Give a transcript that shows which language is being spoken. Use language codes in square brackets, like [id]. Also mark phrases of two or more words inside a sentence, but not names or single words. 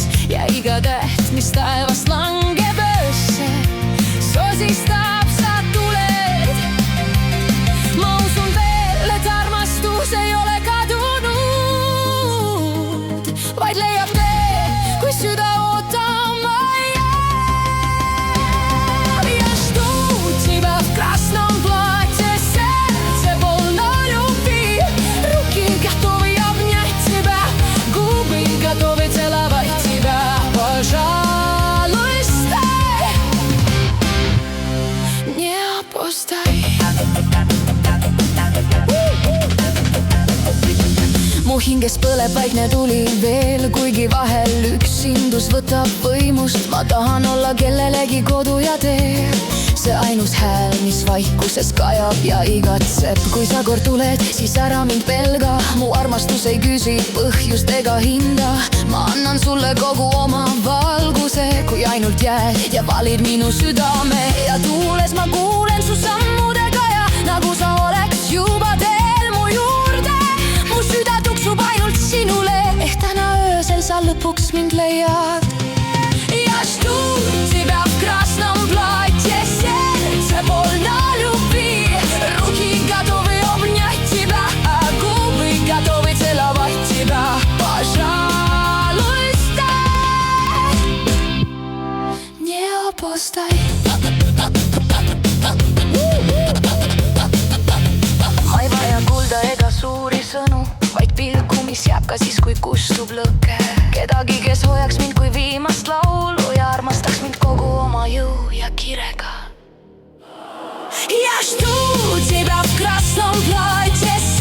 [et] Ja iga täht, mis taevast langeb öösse, sosistab sa tuled. Ma usun veel, et armastus ei ole kadunud, vaid leiab tee, kui süda ootama jääb. [ru] Ja жду тебя в красном платье, сердце полно любви, руки готовы обнять тебя, губы готовы целовать тебя. Пожалуйста, не опустай. [et] Mu hinges põleb vaikne tuli veel, kuigi vahel üksindus võtab võimust. Ma tahan olla kellelegi kodu ja tee, see ainus hääl, mis vaikuses kajab ja igatseb. Kui sa kord tuled, siis ära mind pelga, mu armastus ei küsi põhjust ega hinda. Ma annan sulle kogu oma valguse, kui ainult jääd ja valid minu südame. Ja tuules ma kuulen su sammudega ja nagu sa oleks juba teel mu juurde. Mu süda tuksub ainult sinule, ehk täna öösel sa lõpuks mind leiad. [ru] Ja жду тебя в красном платье, сердце полно любви, руки готовы обнять тебя, а губы готовы целовать тебя. Пожалуйста, не опустай. [et] Ma ei vaja kuulda ega suuri sõnu, vaid pilku, mis jääb ka siis, kui kustub lõke. Kedagi, kes hoiaks mind kui viimast laulu ja armastaks mind kogu oma jõu ja kirega. [ru] Я жду тебя в красном платье,